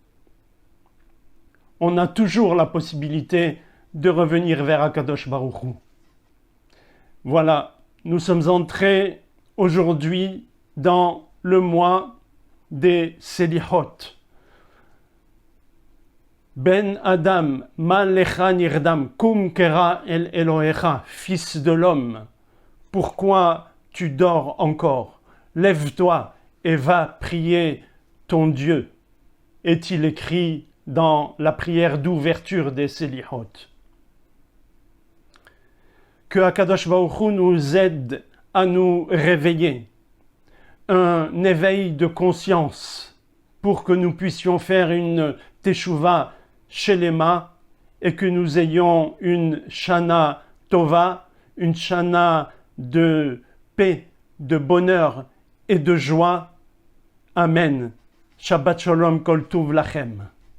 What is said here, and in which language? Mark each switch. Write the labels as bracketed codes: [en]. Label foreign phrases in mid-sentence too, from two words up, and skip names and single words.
[fr] On a toujours la possibilité de revenir vers [he] הקדוש ברוך הוא. [fr] Voilà, nous sommes entrés aujourd'hui dans le mois des Selihot. [he] בן אדם, מה לך נרדם, קום קרא אל אלוהיך, [fr] fils de l'homme, pourquoi tu dors encore? Lève-toi et va prier ton Dieu. Est-il écrit dans la prière d'ouverture des Selihot. Que [he] הקדוש ברוך הוא [fr] nous aide à nous réveiller, un éveil de conscience pour que nous puissions faire une [he] תשובה שלמה [fr] et que nous ayons une [he] שנה טובה, [fr] une shana de paix, de bonheur et de joie. Amen. [he] שבת שלום כל טוב לכם.